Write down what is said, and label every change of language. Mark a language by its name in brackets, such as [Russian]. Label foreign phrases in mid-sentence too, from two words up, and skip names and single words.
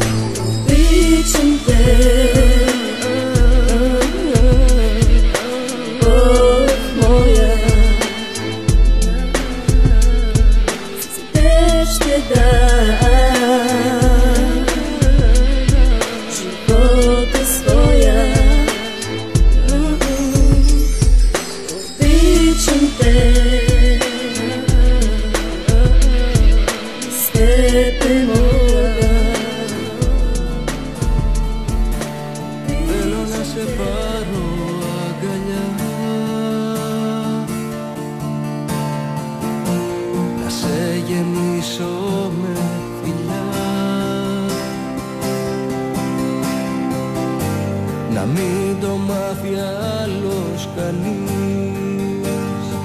[Bulgarian] Обичам те, ще дам живота своя. Обичам те, с теб е мога. [Greek] Θέλω να σε πάρω αγκαλιά, να σε γεμίσω με φιλιά, να μην το μάθει άλλος κανείς.